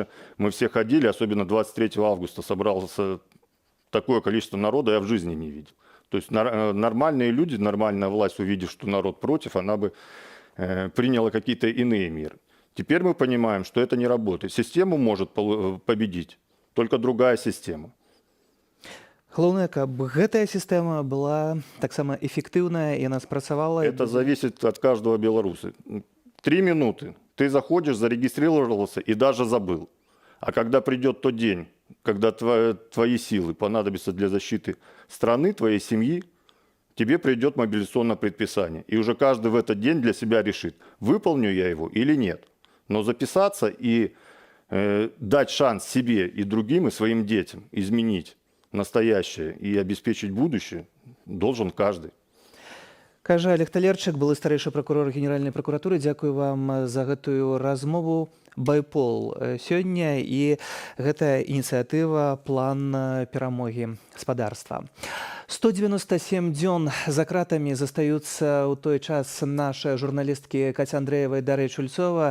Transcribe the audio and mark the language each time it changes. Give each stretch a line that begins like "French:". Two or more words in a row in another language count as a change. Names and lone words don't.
Russian: Мы все ходили, особенно 23 августа собралось такое количество народа, я в жизни не видел. То есть нормальные люди, нормальная власть, увидев, что народ против, она бы приняла какие-то иные меры. Теперь мы понимаем, что это не работает. Систему может победить только другая система.
Belarusian: Галоўнае, каб гэтая сістэма была таксама эффектыўная і яна спрацавала.
Russian: Это зависит от каждого белоруса. 3 минуты. Ты заходишь, зарегистрировался и даже забыл. А когда придет тот день, когда твои силы понадобятся для защиты страны, твоей семьи, тебе придет мобилизационное предписание. И уже каждый в этот день для себя решит, выполню я его или нет. Но записаться и дать шанс себе и другим, и своим детям изменить настоящее и обеспечить будущее должен каждый.
Belarusian: Кажа Олег Талерчык, былы старэйшы пракурор Генеральнай пракуратуры. Дзякую вам за гэтую размову. Байпол сёння і гэта ініцыятыва план перамогі гаспадарства. 197 дзён за кратамі застаюцца ў той час нашы журналісткі Каця Андрэева і Дар'я Чульцова.